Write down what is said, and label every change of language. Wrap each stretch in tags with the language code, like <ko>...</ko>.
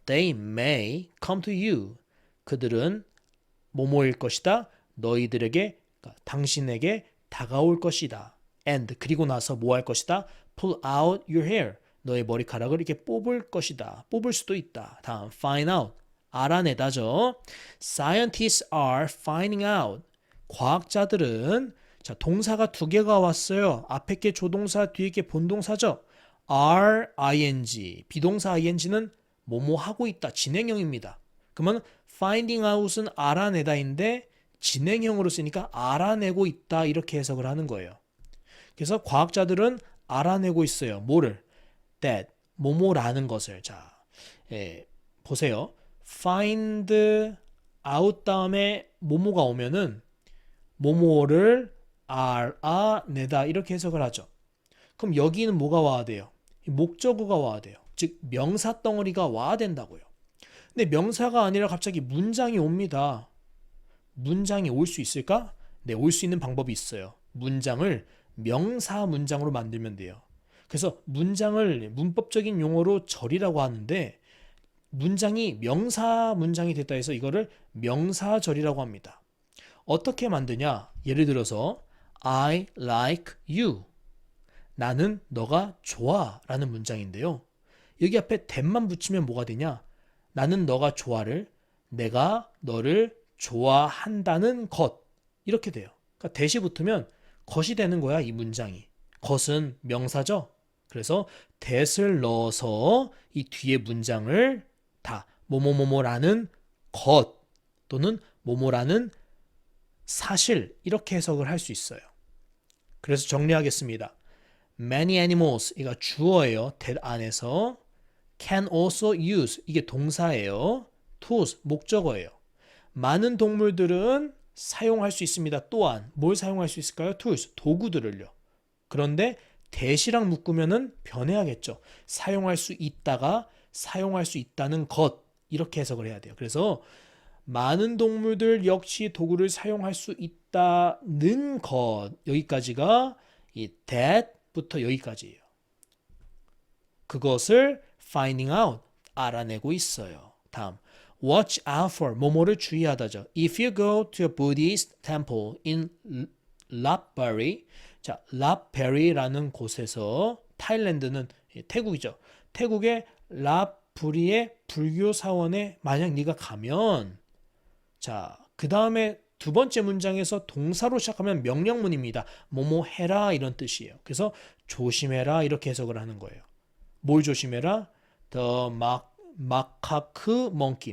<en>They may come to you.</en> <ko>그들은 뭐뭐일 것이다. 너희들에게, 그러니까 당신에게 다가올 것이다. And, 그리고 나서 뭐 할 것이다.</ko> <en>pull out your hair.</en> <ko>너의 머리카락을 이렇게 뽑을 것이다. 뽑을 수도 있다. 다음, find out. 알아내다죠.</ko> <en>Scientists are finding out.</en> <ko>과학자들은, 자, 동사가 두 개가 왔어요. 앞에 게 조동사, 뒤에 게 본동사죠. ing, 비동사 ing는 뭐뭐 하고 있다, 진행형입니다. 그러면 finding out은 알아내다인데 진행형으로 쓰니까 알아내고 있다 이렇게 해석을 하는 거예요. 그래서 과학자들은 알아내고 있어요. 뭐를? that, 뭐뭐라는 것을. 자, 보세요. find out 다음에 뭐뭐가 오면은 뭐뭐를 알아내다 이렇게 해석을 하죠. 그럼 여기는 뭐가 와야 돼요? 목적어가 와야 돼요. 즉 명사 덩어리가 와야 된다고요. 근데 명사가 아니라 갑자기 문장이 옵니다. 문장이 올 수 있을까? 네, 올 수 있는 방법이 있어요. 문장을 명사 문장으로 만들면 돼요. 그래서 문장을 문법적인 용어로 절이라고 하는데 문장이 명사 문장이 됐다 해서 이거를 명사절이라고 합니다. 어떻게 만드냐? 예를 들어서</ko> <en>I like you.</en> <ko>나는 너가 좋아 라는 문장인데요. 여기 앞에 that만 붙이면 뭐가 되냐? 나는 너가 좋아를, 내가 너를 좋아한다는 것, 이렇게 돼요. 그러니까 that이 붙으면 것이 되는 거야, 이 문장이. 것은 명사죠. 그래서 that을 넣어서 이 뒤에 문장을 다 뭐뭐뭐뭐라는 것 또는 뭐뭐라는 사실 이렇게 해석을 할 수 있어요. 그래서 정리하겠습니다. Many animals, 이거 주어예요.</ko> <en>that</en> <ko>안에서</ko> <en>can also use,</en> <ko>이게 동사예요. tools, 목적어예요. 많은 동물들은 사용할 수 있습니다. 또한 뭘 사용할 수 있을까요? tools, 도구들을요. 그런데 that이랑 묶으면은 변해야겠죠. 사용할 수 있다가 사용할 수 있다는 것, 이렇게 해석을 해야 돼요. 그래서 많은 동물들 역시 도구를 사용할 수 있다는 것, 여기까지가 이 that부터 여기까지예요. 그것을 finding out, 알아내고 있어요. 다음,</ko> <en>watch out for</en> <ko>뭐뭐를 주의하다죠.</ko> <en>If you go to a Buddhist temple in Lapburi,</en> <ko>자, 랍베리라는 곳에서 타일랜드는 태국이죠. 태국의 랍부리의 불교 사원에 만약 네가 가면 자, 그 다음에 두 번째 문장에서 동사로 시작하면 명령문입니다. 뭐뭐 해라 이런 뜻이에요. 그래서 조심해라 이렇게 해석을 하는 거예요. 뭘 조심해라?</ko> <en>The macaque monkey.</en>